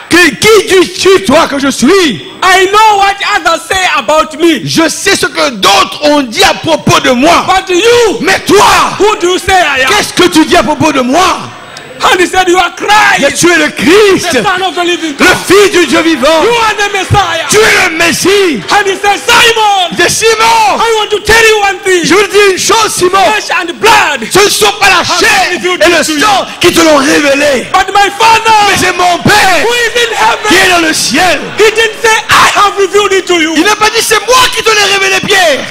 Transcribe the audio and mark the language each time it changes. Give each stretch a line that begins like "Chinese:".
French: qui dis-tu, toi, que je suis?
English: I know what others say about me.
French: Je sais ce que d'autres ont dit à propos de moi.
English: But you,
French: Mais toi,
English: who do you say I am?
French: qu'est-ce que tu dis à propos de moi?
English: And he said, you are
French: Mais
English: Christ,
French: tu es le Christ,
English: the Son of the living
French: le
English: God.
French: Fils du Dieu vivant.
English: You are the Messiah.
French: Tu es le Messie.
English: And he said, Simon,
French: De Simon,
English: I want to tell you one thing.
French: je vous dis une chose, Simon.
English: Flesh and blood.
French: Ce ne sont pas la chair et le sang qui te l'ont révélé.
English: But my
French: Mais
English: Father,
French: c'est mon Père
English: who is in
French: qui est
English: heaven,
French: dans le ciel.
English: he didn't say, I have revealed it to you.
French: Il n'a pas dit c'est moi qui te l'ai révélé, Pierre.